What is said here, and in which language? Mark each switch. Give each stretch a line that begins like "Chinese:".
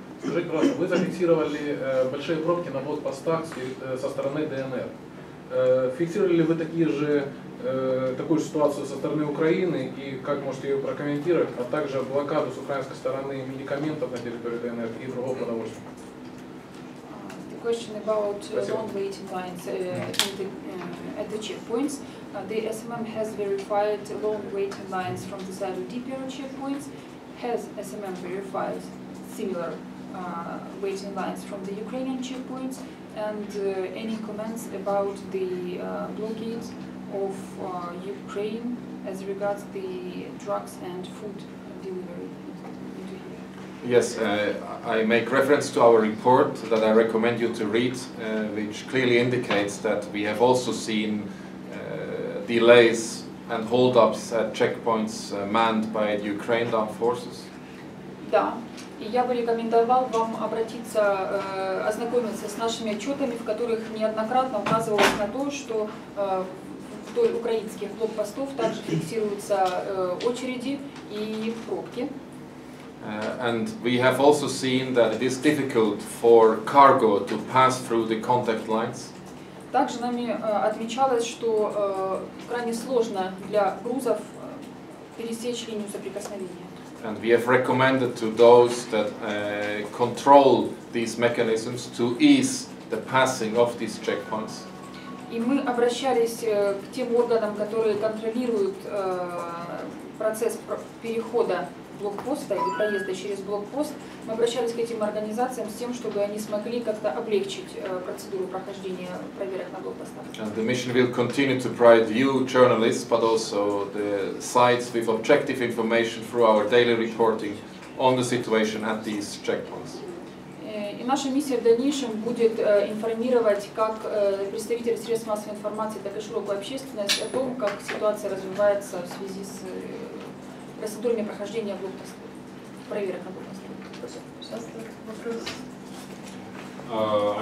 Russian: Скажите, пожалуйста, вы зафиксировали большие пробки на блокпостах со стороны ДНР. Фиксировали ли вы такую же ситуацию со стороны Украины и как можете ее прокомментировать, а также блокаду с украинской стороны медикаментов на территории ДНР и другого продовольствия?
English: The question about long waiting lines at the checkpoints. The SMM has verified long waiting lines from the side of DPR checkpoints. Has SMM verified similar waiting lines from the Ukrainian checkpoints? And any comments about the blockade of Ukraine as regards the drugs and food delivery into here? Yes, I make reference to our report that I recommend you to read, which clearly indicates that we have also seen delays and hold-ups at checkpoints manned by the Ukraine armed forces.
Russian: Да, и я бы рекомендовал вам ознакомиться с нашими отчетами, в которых неоднократно указывалось на то, что вдоль украинских блокпостов также фиксируются очереди и пробки.
English: And we have also seen that it is difficult for cargo to pass through the contact lines.
Russian: Также нами отмечалось, что крайне сложно для грузов пересечь линию соприкосновения.
English: And we have recommended to those that control these mechanisms to ease the passing of these checkpoints.
Russian: И мы обращались к тем органам, которые контролируют процесс перехода блокпоста или проезда через блокпост. Мы обращались к этим организациям с тем, чтобы они смогли как-то облегчить процедуру прохождения проверок на блокпостах.
English: And the mission will continue to provide you, journalists, but also the sites with objective information through our daily reporting on the situation at these checkpoints.
Russian: И наша миссия в дальнейшем будет информировать как представителей средств массовой информации, так и широкую общественность о том, как ситуация развивается в связи с процедурами прохождения блокпостов, проверок на блокпостах. Сейчас вопрос.